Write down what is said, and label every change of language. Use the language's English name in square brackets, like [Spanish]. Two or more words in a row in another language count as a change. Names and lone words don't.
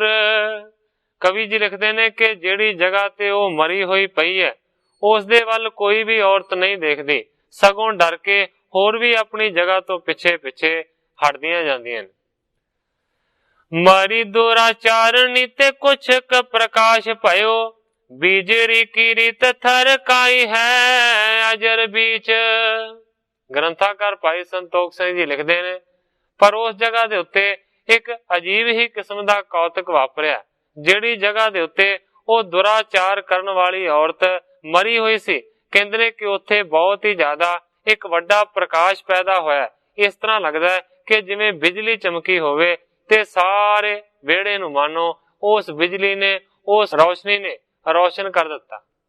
[Punjabi] ਕਵਿ ਜੀ ਲਿਖਤੇ ਨੇ ਕਿ ਜਿਹੜੀ ਜਗ੍ਹਾ ਤੇ ਉਹ ਮਰੀ ਹੋਈ ਪਈ ਹੈ, ਉਸ ਦੇ ਵੱਲ ਕੋਈ ਭੀ ਔਰਤ ਨਹੀਂ ਦੇਖਤੀ, ਸਗੋਂ ਡਰ ਕੇ ਹੋਰ ਭੀ ਅਪਨੀ ਜਗ੍ਹਾ ਤੋਂ ਪਿੱਛੇ ਪਿੱਛੇ ਹਟਦੀਆਂ ਜਾਂਦੀਆਂ ਨੇ। [Braj] मरी दुराचारणी ते कुछ क प्रकाश भयो, बीजरी की रीत थर काई है अजर बीच। [Punjabi] ਗ੍ਰੰਥਕਾਰ ਭਾਈ ਸੰਤੋਖ ਸਿੰਘ ਜੀ ਲਿਖਤੇ ਨੇ, ਪਰ ਉਸ ਜਗ੍ਹਾ ਦੇ ਉੱਤੇ ਇਕ ਅਜੀਬ ਹੀ ਕਿਸਮ ਦਾ ਕੌਤਕ ਵਾਪਰਿਆ। ਜਿਹੜੀ ਜਗ੍ਹਾ ਦੇ ਉੱਤੇ ਉਹ ਦੁਰਾਚਾਰ ਕਰਨ ਵਾਲੀ ਔਰਤ ਮਰੀ ਹੋਈ ਸੀ, ਕਹਿੰਦੇ ਨੇ ਕਿ ਉੱਥੇ ਬਹੁਤ ਹੀ ਜ਼ਿਆਦਾ ਇਕ ਵੱਡਾ ਪ੍ਰਕਾਸ਼ ਪੈਦਾ ਹੋਇਆ। ਇਸ ਤਰ੍ਹਾਂ ਲਗਦਾ ਹੈ ਕਿ ਜਿਵੇਂ ਬਿਜਲੀ ਚਮਕੀ ਹੋਵੇ ਤੇ ਸਾਰੇ ਵਿਹੜੇ ਨੂੰ ਮਾਨੋ ਉਸ ਬਿਜਲੀ ਨੇ, ਉਸ ਰੋਸ਼ਨੀ ਨੇ ਰੋਸ਼ਨ ਕਰ ਦਿੱਤਾ।